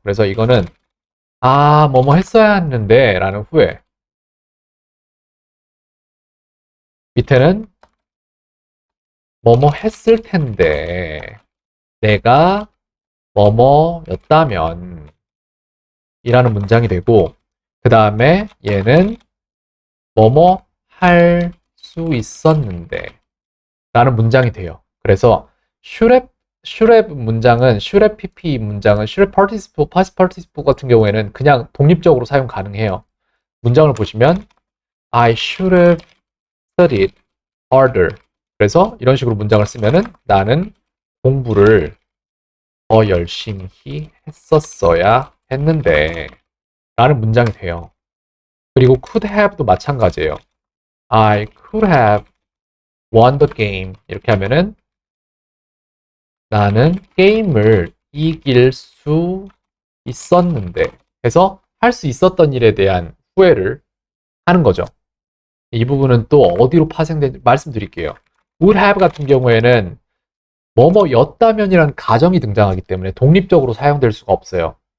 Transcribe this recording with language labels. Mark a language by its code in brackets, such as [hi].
[ko] 그래서 이거는 뭐뭐 했어야 했는데 라는 후에 밑에는 뭐뭐 했을 텐데 내가 뭐뭐였다면 이라는 문장이 되고 그 다음에 얘는 뭐뭐 할 수 있었는데 라는 문장이 돼요. 그래서 should have 문장은 should have pp 문장은 should have participle, past participle 같은 경우에는 그냥 독립적으로 사용 가능해요. 문장을 보시면 [en] I should have studied harder. [ko] 그래서 이런 식으로 문장을 쓰면은 나는 공부를 더 열심히 했었어야 했는데 라는 문장이 돼요. 그리고 could have도 마찬가지예요. [en] I could have won the game. [ko] 이렇게 하면은 나는 게임을 이길 수 있었는데 해서 할 수 있었던 일에 대한 후회를 하는 거죠. 이 부분은 또 어디로 파생된지 말씀드릴게요. would have 같은 경우에는 뭐뭐였다면이라는 가정이 등장하기 때문에 독립적으로 사용될 수가 없어요.